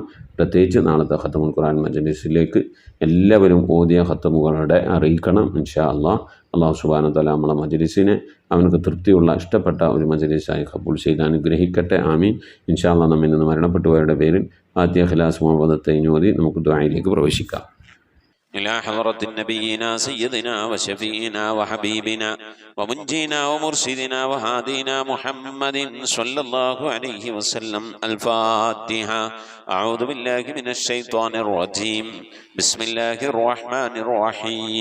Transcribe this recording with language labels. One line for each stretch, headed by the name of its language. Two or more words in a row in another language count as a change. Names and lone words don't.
Malayalam: പ്രത്യേകിച്ച് നാളത്തെ
Arabic: ختم القرآن
Malayalam: മജ്‌ലിസിലേക്ക് എല്ലാവരും ഓതിയ ഖത്തമുകളുടെ അറിയിക്കണം
Arabic: إن شاء الله. الله سبحانه وتعالى
Malayalam: നമ്മളെ മജ്‌ലിസിനെ അവനക്ക് തൃപ്തിയുള്ള ഇഷ്ടപ്പെട്ട ഒരു മജ്‌ലിസായി ഖബൂൽ ചെയ്ത് അനുഗ്രഹിക്കട്ടെ. ആമീൻ.
Arabic: إن شاء الله
Malayalam: നമ്മിൽ നിന്ന് മരണപ്പെട്ടുപോയവരുടെ പേരിൽ ഫാത്തിഹ, ഇഖ്ലാസ്, മുഅവ്വദത്തൈൻ ഓതി നമുക്ക് ദുആയിലേക്ക് പ്രവേശിക്കാം.
Arabic: إلى حضرة نبينا سيدنا وشفينا وحبيبنا ومنجينا ومرشدنا وهادينا محمد صلى الله عليه وسلم. الفاتحة. أعوذ بالله من الشيطان الرجيم. بسم الله الرحمن الرحيم.